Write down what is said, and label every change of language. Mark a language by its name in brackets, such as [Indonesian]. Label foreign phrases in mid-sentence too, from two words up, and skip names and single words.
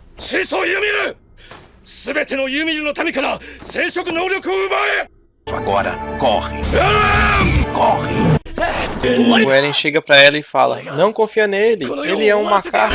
[Japanese] 始祖ユミル、すべてのユミルの民から生殖能力を奪え。 [Portuguese] Agora, corre! Corre! O Eren chega pra ela e fala: não confia nele, ele é um macaco.